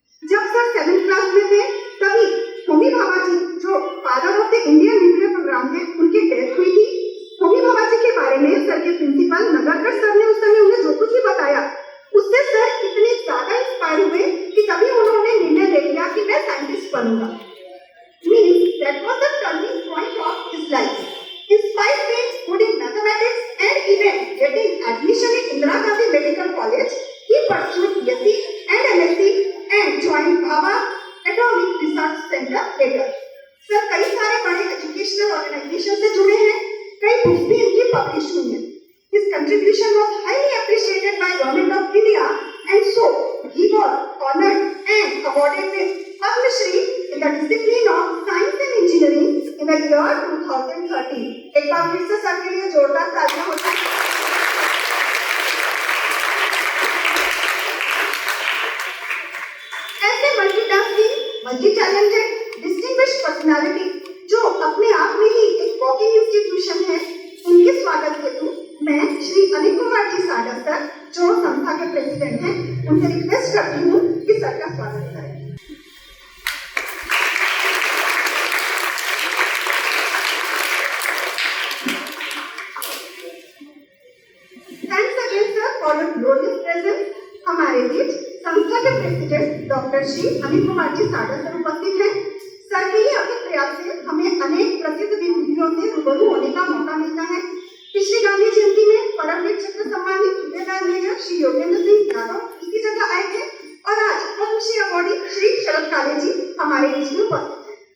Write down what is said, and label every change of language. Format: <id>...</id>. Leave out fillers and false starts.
<hi>जब sir 7th class में थे तभी होमी भाभा जी, जो</hi> <en>father of the Indian nuclear program</en> <hi>है, उनकी डेथ हुई थी। होमी भाभा जी के बारे में सर के प्रिंसिपल नगरकर सर ने उस समय उन्हें जो कुछ भी बताया, उससे सर इतने ज्यादा इंस्पायर हुए कि तभी उन्होंने निर्णय ले लिया कि मैं साइंटिस्ट बनूंगा।</hi> <en>Means that was the turning point of his life. Inspired being good in mathematics and even getting admission in Indira Gandhi Medical College, he pursued BSc and MSc and joined Bhabha Atomic Research Center later.</en> <hi>Sir कई सारे बड़े educational organisation से जुड़े हैं, कई books भी इनकी publish हुई हैं।</hi> <en>His contribution was highly appreciated by Government of India, and so he was honored and awarded with Padma Shri in the discipline of Science and Engineering in the year 2013.</en> <hi>एक बार फिर से sir के लिए जोरदार तालियां हो जाए। ऐसे multitasking, multi talented, distinguished personality जो अपने आप में ही एक वॉकिंग इंस्टीट्यूशन है, उनके स्वागत हेतु मैं श्री अनिल कुमार जी साडा सर, जो संस्था के प्रेसिडेंट हैं, उनसे रिक्वेस्ट करती हूँ कि सर का स्वागत करें।</hi> <en>Thanks again, sir, for your glorious</en> <hi>president doctor Shri Anil Kumar ji Sagar sir उपस्थित हैं। सर के ही अथक प्रयास से हमें अनेक प्रसिद्ध विभूतियों से रूबरू होने का मौका मिलता है। पिछली गांधी जयंती में परमवीर चक्र सम्मानित सूबेदार मेजर श्री योगेंद्र सिंह यादव इसी जगह आए थे और आज पद्मश्री अवॉर्डी श्री शरद काले जी हमारे बीच में उपस्थित हैं।</hi>